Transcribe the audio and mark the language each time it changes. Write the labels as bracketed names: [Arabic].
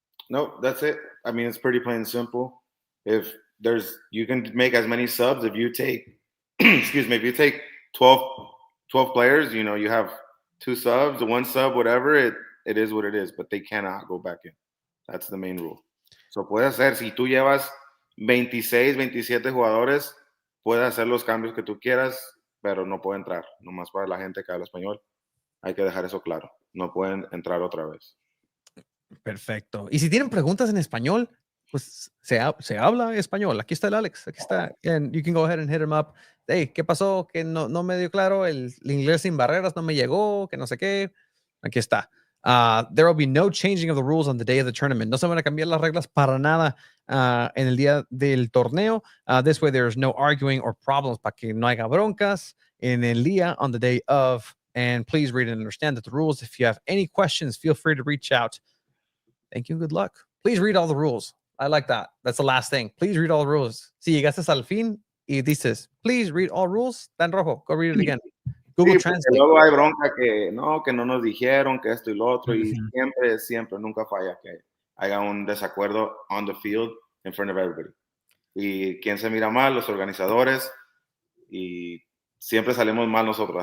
[English] No, that's it. I mean, it's pretty plain and simple. You can make as many subs if you take, if you take 12 players, you have 2 subs, 1 sub, whatever, it is what it is, but they cannot go back in. That's the main rule. [Spanish] So puedes hacer, si tú llevas 26, 27 jugadores, puedes hacer los cambios que tú quieras, pero no puede entrar. Nomás para la gente que habla español. Hay que dejar eso claro. No pueden entrar otra vez. Perfecto. Y si tienen preguntas en español, pues se habla español. Aquí está el Alex. Aquí está. [English] And you can go ahead and hit him up. [Spanish] Hey, ¿qué pasó? Que no me dio claro. El inglés sin barreras no me llegó. Que no sé qué. Aquí está. [English] There will be no changing of the rules on the day of the tournament. [Spanish] No se van a cambiar las reglas para nada en el día del torneo. [English] This way, there's no arguing or problems [Spanish] para que no haya broncas en el día [English] on the day of. And please read and understand that the rules. If you have any questions, feel free to reach out. Thank you. Good luck. Please read all the rules. I like that. That's the last thing. Please read all the rules. [Spanish] Si llegaste al fin y dices, [English] please read all rules, [Spanish] está en rojo. [English] Go read it again. Google Translate. [Spanish] Luego hay bronca que no nos dijeron que esto y lo otro, y siempre, nunca falla que haya un desacuerdo [English] on the field in front of everybody. [Spanish] Y quién se mira mal, los organizadores, y siempre salimos mal nosotros.